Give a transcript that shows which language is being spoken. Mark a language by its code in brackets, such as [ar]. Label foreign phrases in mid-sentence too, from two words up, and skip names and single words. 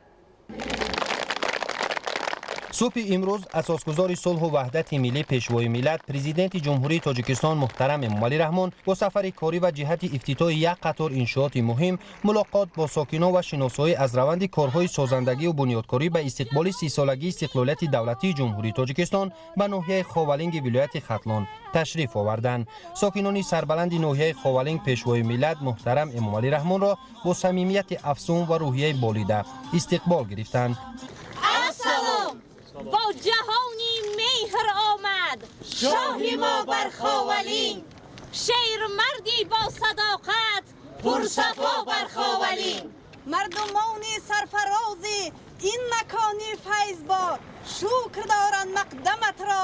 [tg] субҳи имрӯз асосгузори сулҳу ваҳдати миллӣ, пешвои миллат, президенти ҷумҳурии Тоҷикистон муҳтарам Эмомалӣ Раҳмон бо сафари корӣ ва ҷиҳати ифтитоҳи як қатор иншооти муҳим мулоқот бо сокинон ва шиносоӣ аз раванди корҳои созандагию бунёдкорӣ ба истиқболи 30-солагии истиқлолияти давлатии ҷумҳурии Тоҷикистон ба ноҳияи Ховалинги вилояти Хатлон ташриф оварданд. сокинони сарбаланди ноҳияи Ховалинг пешвои миллат муҳтарам Эмомалӣ Раҳмонро бо самимияти афзун ва рӯҳияи болида истиқбол гирифтанд. [fa] با جهانی مهر آمد شاهی ما بر خاولین، شیر مردی با صداقت پرصفا بر خاولین، مردمانی سرفرازی این مکانی فیضبار شکر دارند مقدمت را